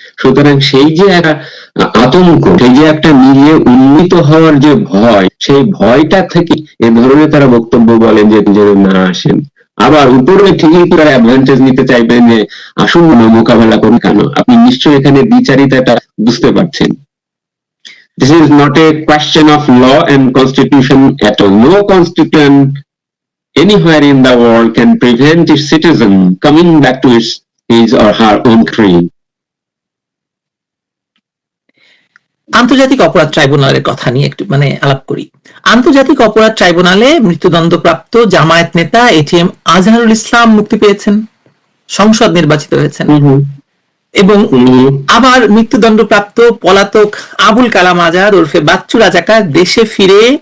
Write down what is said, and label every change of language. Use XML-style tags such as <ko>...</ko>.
<bn>সুতরাং সেই যে একটা আতঙ্ক, সেই যে একটা নিজে উন্নীত হওয়ার যে ভয়, সেই ভয়টা থেকে এ ধরনের তারা বক্তব্য বলেন যে যেন না আসেন। আবার উপরে ঠিকই তারা অ্যাডভান্টেজ নিতে চাইবেন যে আসুন মোকাবেলা করুন। কেন? আপনি নিশ্চয়ই এখানে বিচারিতাটা বুঝতে পারছেন।</bn> <en>This is not a question of law and constitution at all. No constitution anywhere in the world can prevent its citizen coming back to his or her own country.</en> <bn>আন্তর্জাতিক অপরাধ ট্রাইব্যুনালের কথা নিয়ে একটু মানে আলাপ করি। আন্তর্জাতিক অপরাধ ট্রাইব্যুনালে মৃত্যুদণ্ডপ্রাপ্ত জামায়াত নেতা এটিএম আজহারুল ইসলাম মুক্তি পেয়েছেন, সংসদ নির্বাচিত হয়েছেন, এবং আবার মৃত্যুদণ্ডপ্রাপ্ত পলাতক আবুল কালাম আজাদ ওরফে বাচ্চু রাজাকার দেশে ফিরে</bn>